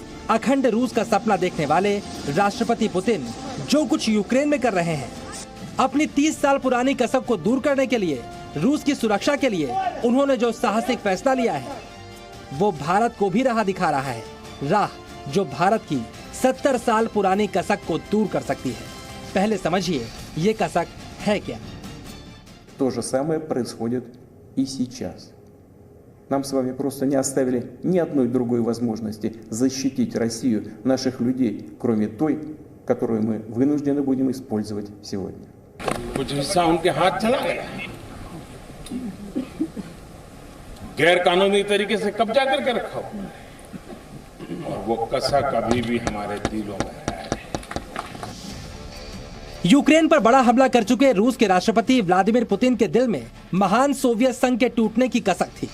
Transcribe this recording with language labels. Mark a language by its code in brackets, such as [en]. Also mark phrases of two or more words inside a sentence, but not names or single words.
[hi] अखंड रूस का सपना देखने वाले राष्ट्रपति पुतिन जो कुछ यूक्रेन में कर रहे हैं, अपनी 30 साल पुरानी कसक को दूर करने के लिए, रूस की सुरक्षा के लिए उन्होंने जो साहसिक फैसला लिया है वो भारत को भी राह दिखा रहा है, राह जो भारत की 70 साल पुरानी कसक को दूर कर सकती है। पहले समझिए ये कसक है क्या। [ru] То же самое происходит и сейчас. Нам с вами просто не оставили ни одной другой возможности защитить Россию, наших людей, кроме той, которую мы вынуждены будем использовать сегодня. [hi] कुछ हिस्सा उनके हाथ चला गया, गैर कानूनी तरीके से कब्जा करके रखा और वो कसक अभी भी हमारे दिलों में है। यूक्रेन पर बड़ा हमला कर चुके रूस के राष्ट्रपति व्लादिमीर पुतिन के दिल में महान सोवियत संघ के टूटने की कसक थी।